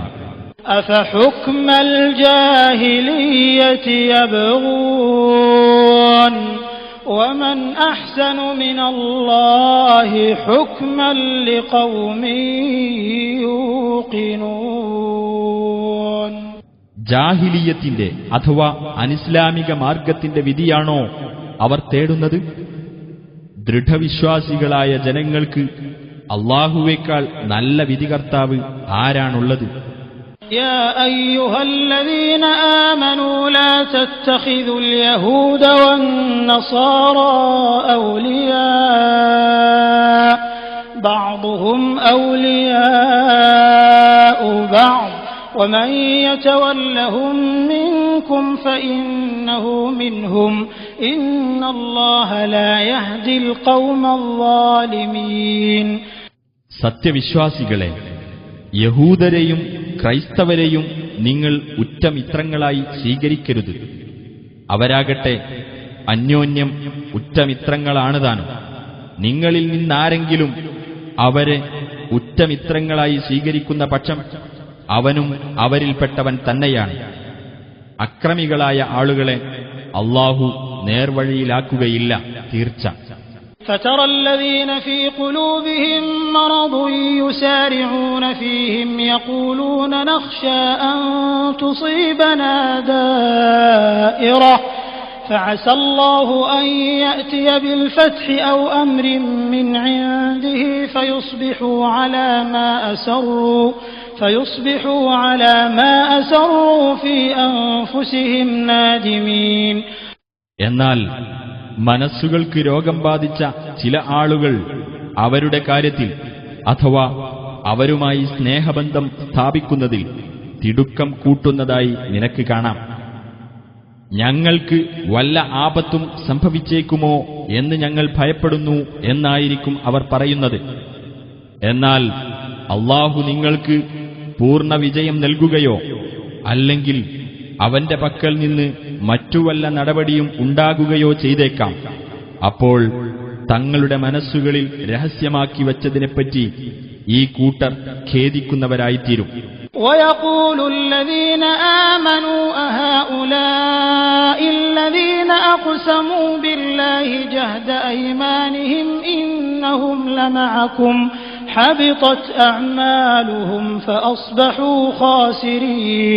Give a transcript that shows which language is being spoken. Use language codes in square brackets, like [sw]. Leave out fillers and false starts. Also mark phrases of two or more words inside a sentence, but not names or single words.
[ar] أفحكم الجاهلية يبغون ومن أحسن من الله حكما لقوم يوقنون. [ml] ജാഹിലിയത്തിന്റെ അഥവാ അനിസ്ലാമിക മാർഗത്തിന്റെ വിധിയാണോ അവർ തേടുന്നത്? ദൃഢവിശ്വാസികളായ ജനങ്ങൾക്ക് അല്ലാഹുവേക്കാൾ നല്ല വിധികർത്താവ് ആരാണുള്ളത്? [ar] يا أيها الذين آمنوا لا تتخذوا اليهود والنصارى أولياء بعضهم أولياء بعض ومن يتولهم منكم فإنه منهم إن الله لا يهدي القوم الظالمين. [ml] സത്യവിശ്വാസികളെ, യഹൂദരെയും ക്രൈസ്തവരെയും നിങ്ങൾ ഉറ്റമിത്രങ്ങളായി സ്വീകരിക്കരുത്. അവരാകട്ടെ അന്യോന്യം ഉറ്റമിത്രങ്ങളാണ് താനും. നിങ്ങളിൽ നിന്നാരെങ്കിലും അവരെ ഉറ്റമിത്രങ്ങളായി സ്വീകരിക്കുന്ന പക്ഷം അവനും അവരിൽപ്പെട്ടവൻ തന്നെയാണ്. അക്രമികളായ ആളുകളെ അല്ലാഹു നേർവഴിയിലാക്കുകയില്ല, തീർച്ച. [ar] فترى الذين في قلوبهم مرض يسارعون فيهم يقولون نخشى أن تصيبنا دائرة فعسى الله أن يأتي بالفتح أو أمر من عنده فيصبحوا على ما أسروا في أنفسهم نادمين. [ml] എന്നാൽ മനസ്സുകൾക്ക് രോഗം ബാധിച്ച ചില ആളുകൾ അവരുടെ കാര്യത്തിൽ അഥവാ അവരുമായി സ്നേഹബന്ധം സ്ഥാപിക്കുന്നതിൽ തിടുക്കം കൂട്ടുന്നതായി നിനക്ക് കാണാം. ഞങ്ങൾക്ക് വല്ല ആപത്തും സംഭവിച്ചേക്കുമോ എന്ന് ഞങ്ങൾ ഭയപ്പെടുന്നു എന്നായിരിക്കും അവർ പറയുന്നത്. എന്നാൽ അല്ലാഹു നിങ്ങൾക്ക് പൂർണ്ണ വിജയം നൽകുകയോ അല്ലെങ്കിൽ അവന്റെ പക്കൽ നിന്ന് മറ്റു വല്ല നടപടിയും ഉണ്ടാകുകയോ ചെയ്തേക്കാം. അപ്പോൾ തങ്ങളുടെ മനസ്സുകളിൽ രഹസ്യമാക്കി വച്ചതിനെപ്പറ്റി ഈ കൂട്ടർ ഖേദിക്കുന്നവരായിത്തീരും. [ar] ويقول الذين آمنوا أهؤلاء الذين أقسموا بالله جهد أيمانهم إنهم لمعكم حبطت أعمالهم فأصبحوا خاسرين.